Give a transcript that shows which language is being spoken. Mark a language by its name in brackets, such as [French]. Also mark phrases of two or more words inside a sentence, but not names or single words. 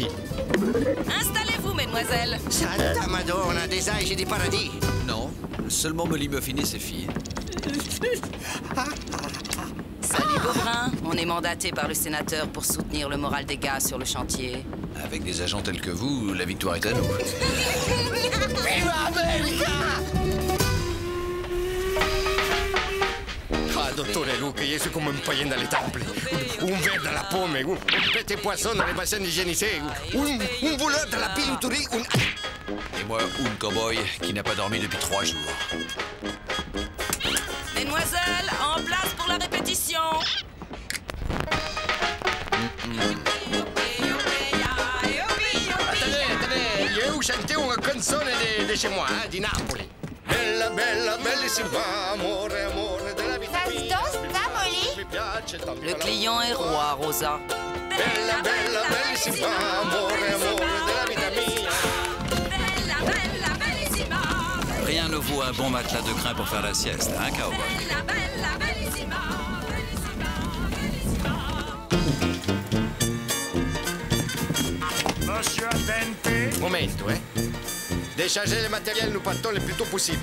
[French] Installez-vous, mesdemoiselles. [Italian] Santa Madonna, [French] des anges et des paradis. Non, seulement Molly Muffin et ses filles. Salut Beaubrun, on est mandaté par le sénateur pour soutenir le moral des gars sur le chantier. Avec des agents tels que vous, la victoire est à nous. [Italian] Viva America! Ah, dottore Luca, io sono come [French] un païen dans les temples. Un verre dans la pomme, un petit poisson dans les bassins hygiénisés, un voleur dans la bijouterie, Et moi, un cow-boy qui n'a pas dormi depuis 3 jours. Mesdemoiselles, en place pour la répétition. Attendez, [Italian] io chanté una canzone di [French] chez moi, [Italian] di Napoli. Bella, bella, bellissima, amore, amore della vita mia. [French] Ça se danse, ça, Molly? Le client est roi, Rosa. [Italian] Bella, bella, bellissima, amore, amore della vita mia. [French] Rien ne vaut un bon matelas de crin pour faire la sieste, hein, cowboy? Monsieur Attente. Momento, Déchargez le matériel, nous partons le plus tôt possible.